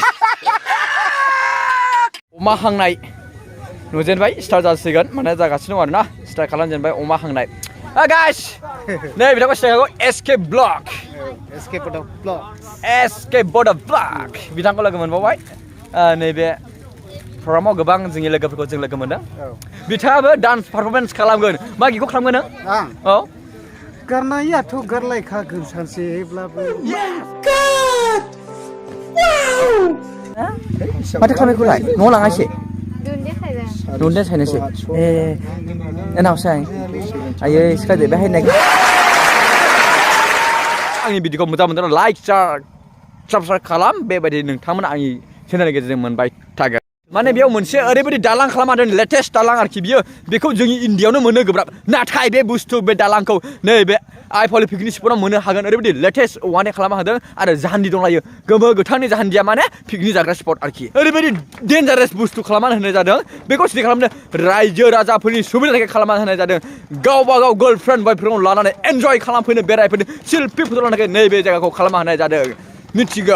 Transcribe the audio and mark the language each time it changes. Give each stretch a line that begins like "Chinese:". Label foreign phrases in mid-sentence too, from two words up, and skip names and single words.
Bodo: अमा हांनाय नुजेनबाय स्टार्ट जासिगोन माने जागासिनो दं आरोना स्टार्ट खालामजेनबाय अमा हांनाय गाइस नै बिथांखौ सिनायखागौ एसके ब्लग बिथांखौ लोगो मोनबावबाय नैबे प्रग्रामाव गोबां जोंनि लोगोफोरखौ जों लोगो मोनदों बिथाङाबो
English: dance performance
Bodo: खालामगोन मा गिखौ खालामगोन नों औ गारनायाथ' गारलायखागोन सानसेब्लाबो माथो खालामनायखौलाय न'आव लाङासै
English: Don't say anything. And now say, I said the behind neck.
Bodo: आंनि भिडिअखौ मोजां मोनदों लाइक साबस्क्राइब खालाम बेबायदि नोंथांमोना आंनि चेनेलनि गेजेरजों मोनबाय थागोन माने बेयाव मोनसे ओरैबायदि दालां खालामदों लेटेस्ट दालां आरोखि बियो बेखौ जोंनि इन्डियायावनो मोननो गोब्राब नाथाय बे बुस्थु बे दालांखौ नैबे आइफवालि पिकनिक स्पटआव मोननो हागोन ओरैबायदि लेटेस्ट औवानि खालामना होदों आरो जाहान्डि दंलायो गोमो गोथांनि जाहान्डिया माने पिकनिक जाग्रा स्पट आरोखि ओरैबायदि डेन्जारास बुस्थु खालामना होनाय जादों बेखौ सिटि खालामनो रायजो राजाफोरनि सुबिदानि थाखाय खालामना होनाय जादों गावबा गाव गार्लफ्रेन्ड बयफ्रेन्डखौ लानानै एन्जय खालामफैनो बेरायफैनो
English: selfie photo'
Bodo: लानो थाखाय नैबे जायगाखौ खालामना होनाय जादों मिथिगौ